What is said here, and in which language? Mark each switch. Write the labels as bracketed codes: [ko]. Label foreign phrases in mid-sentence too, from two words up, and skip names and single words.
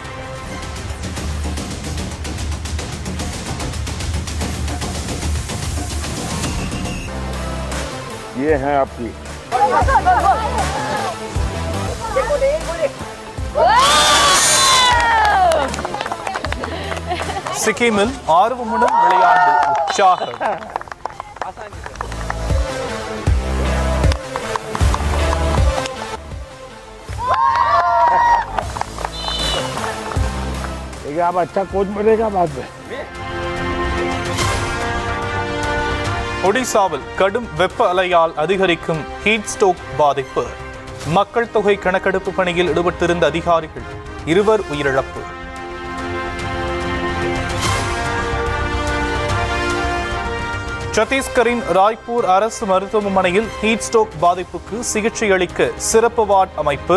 [hi] ये है आपकी [ta] சிக்கிமில் ஆர்வமுடன் விளையாண்டு உற்சாகம். [hi] आप अच्छा कोच बनेगा बाद में. [ta] ஒடிசாவில் கடும் வெப்ப அலையால் அதிகரிக்கும் ஹீட் ஸ்ட்ரோக் பாதிப்பு. மக்கள் தொகை கணக்கெடுப்பு பணியில் ஈடுபட்டிருந்த அதிகாரிகள் 2 உயிரிழப்பு. சத்தீஸ்கரின் ராய்ப்பூர் அரசு மருத்துவமனையில் ஹீட் ஸ்ட்ரோக் பாதிப்புக்கு சிகிச்சை அளிக்க சிறப்பு வார்டு அமைப்பு.